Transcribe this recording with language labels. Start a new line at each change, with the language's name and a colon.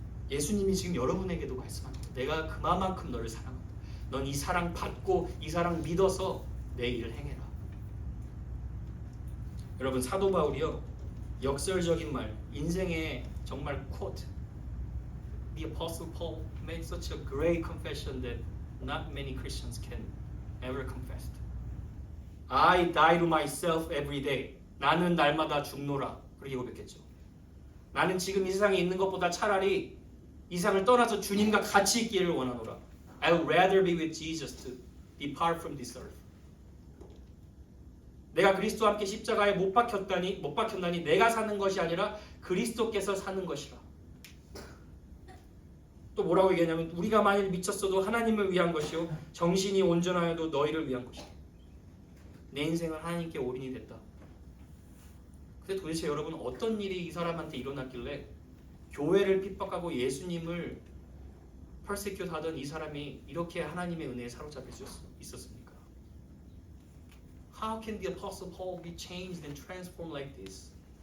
Korean: 예수님이 지금 여러분에게도 말씀합니다. 내가 그만큼 너를 사랑한다. 넌 이 사랑 받고 이 사랑 믿어서 내 일을 행해라. 여러분 사도 바울이요 역설적인 말, 인생의 정말
English: quote. The Apostle Paul made such a great confession that not many Christians can ever confess. I die to myself every day.
Korean: 나는 날마다 죽노라. 그렇게 고백했죠. 나는 지금 이 세상에 있는 것보다 차라리 이 세상을 떠나서 주님과 같이 있기를 원하노라.
English: I would rather be with Jesus to depart from this earth.
Korean: 내가 그리스도와 함께 십자가에 못 박혔나니 내가 사는 것이 아니라 그리스도께서 사는 것이라. 또 뭐라고 얘기하냐면 우리가 만일 미쳤어도 하나님을 위한 것이요 정신이 온전하여도 너희를 위한 것이다. 내 인생은 하나님께 올인이 됐다. 근데 도대체 여러분 어떤 일이 이 사람한테 일어났길래 교회를 핍박하고 예수님을
English: persecute
Korean: 하던 이 사람이 이렇게 하나님의 은혜에 사로잡힐 수 있었습니까?
English: How can the Apostle Paul be changed and transformed like this?